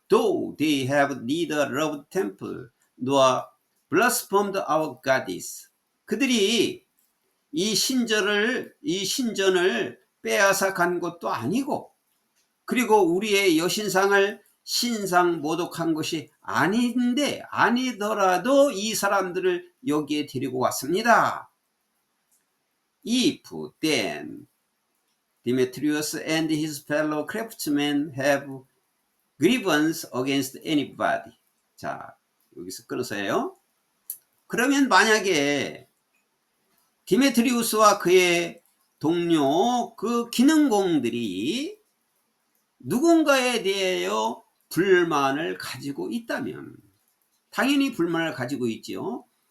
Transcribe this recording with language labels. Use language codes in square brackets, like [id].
[en] Though they have neither loved temple nor blasphemed our goddess, [ko] 그들이 이 신전을 빼앗아 간 것도 아니고, 그리고 우리의 여신상을 신상 모독한 것이 아니더라도 이 사람들을 여기에 데리고 왔습니다. [en] If then Demetrius and his fellow craftsmen have grievance against anybody. [ko] 자, 여기서 끊으세요. 그러면 만약에 디메트리우스와 그의 동료 그 기능공들이 누군가에 대하여 불만을 가지고 있다면, 당연히 불만을 가지고 있죠.